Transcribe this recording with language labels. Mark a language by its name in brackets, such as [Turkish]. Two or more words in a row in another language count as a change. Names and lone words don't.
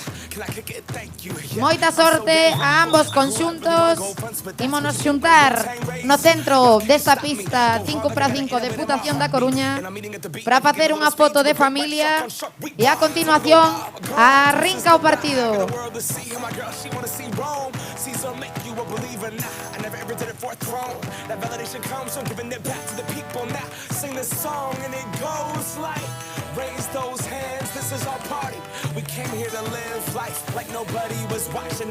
[Galician] Moita sorte a ambos conxuntos. Ímonos xuntar no centro desta pista 5x5 Deputación da Coruña para facer unha foto de familia e a continuación arrinca o partido. [English] Raise those hands, this is our party. We came here to live life like nobody was watching.